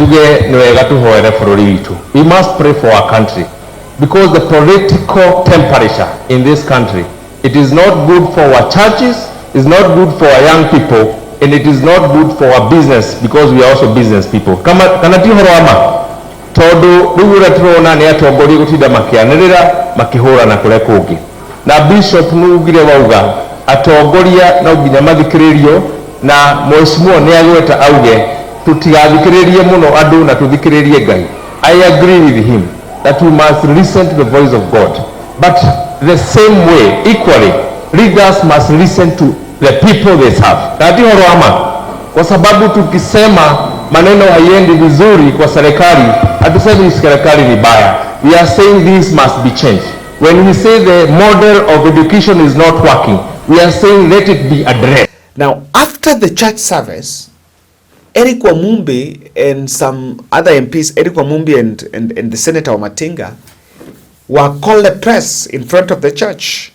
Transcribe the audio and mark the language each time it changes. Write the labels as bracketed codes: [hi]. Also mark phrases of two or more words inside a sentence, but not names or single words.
[en] We must pray for our country because the political temperature in this country, it is not good for our churches, it's not good for our young people, and it is not good for our business because we are also business people. [ki] Todo rugura turona ni atongori gutinda makianirira makihura na kure kungi na bishop nugire wauga atongoria na nginya mathikiririo na mheshimiwa ni agweta auge tutigathikiririe muno andu na tuthikiririe Ngai. [en] I agree with him that we must listen to the voice of God, but the same way equally leaders must listen to the people they serve. [sw] Kati horoama kwa sababu tukisema maneno haiendi vizuri kwa serikali, hatusemi serikali ni baya. [en] We are saying this must be changed. When we say the model of education is not working, we are saying let it be addressed. Now, after the church service, Eric Wamumbi and some other MPs, Eric Wamumbi and the Senator Omatinga, were called a press in front of the church.